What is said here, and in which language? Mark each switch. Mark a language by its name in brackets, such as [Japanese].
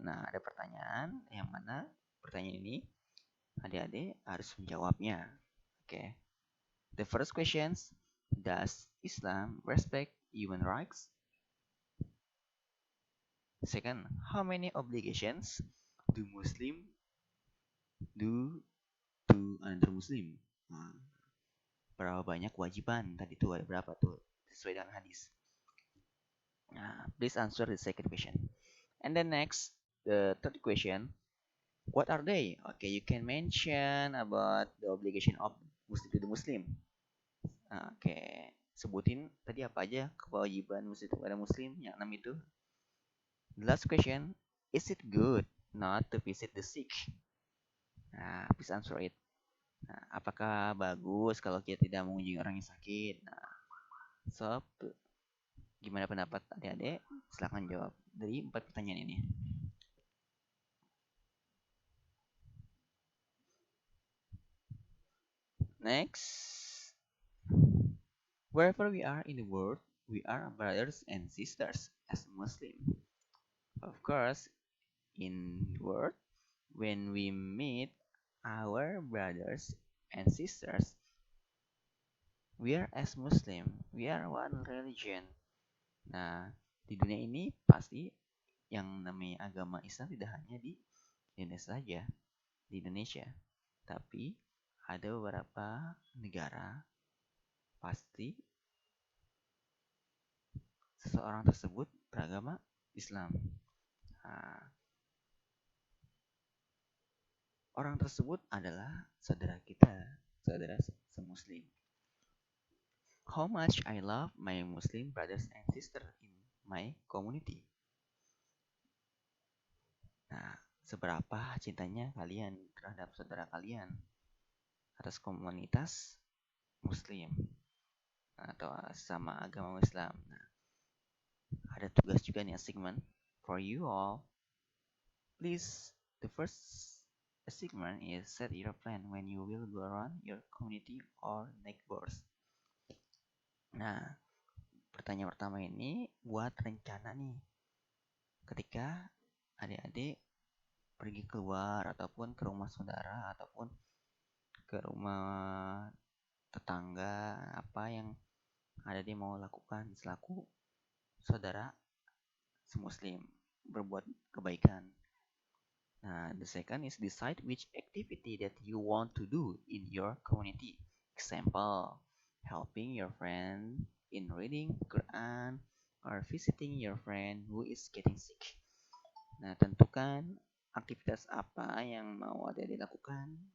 [Indonesian] Nah, ada pertanyaan yang mana pertanyaan ini adik-adik harus menjawabnya. [English] Okay. The first question, does Islam respect human rights? Second, how many obligations do Muslim do to another Muslim? [Indonesian] Nah, berapa banyak kewajiban? Tadi itu ada berapa tuh sesuai dengan hadis. [English] Nah, please answer the second question. And then next, the third question, what are they? Okay, you can mention about the obligation of Muslim to the Muslim. [Indonesian] Okay, sebutin tadi apa aja kewajiban Muslim kepada Muslim yang 6 itu. [English] The last question, is it good not to visit the sick? Nah, please answer it. [Indonesian] Nah, apakah bagus kalau kita tidak mengunjungi orang yang sakit? Nah, so gimana pendapat adik-adik? Silahkan jawab dari 4 pertanyaan ini. [English] Next, wherever we are in the world, we are brothers and sisters as Muslim. Of course, in the world, when we meet our brothers and sisters, we are as Muslim, we are one religion. [Indonesian] Nah, di dunia ini pasti yang namanya agama Islam tidak hanya di Indonesia saja, di Indonesia, tapi ada beberapa negara pasti seseorang tersebut beragama Islam. Nah, orang tersebut adalah saudara kita, saudara semuslim. [English] How much I love my Muslim brothers and sisters in my community. [Indonesian] Nah, seberapa cintanya kalian terhadap saudara kalian atas komunitas Muslim atau sama agama Islam. Nah, ada tugas juga nih [English] assignment for you all. Please, the first assignment is set your plan when you will go around your community or neighbors. [Indonesian] Nah, pertanyaan pertama ini buat rencana nih. Ketika adik-adik pergi keluar ataupun ke rumah saudara ataupun ke rumah tetangga, apa yang ada dia mau lakukan selaku saudara semuslim, berbuat kebaikan. [English] Nah, the second is decide which activity that you want to do in your community. Example, helping your friend in reading Quran or visiting your friend who is getting sick. [Indonesian] Nah, tentukan aktivitas apa yang mau ada dilakukan.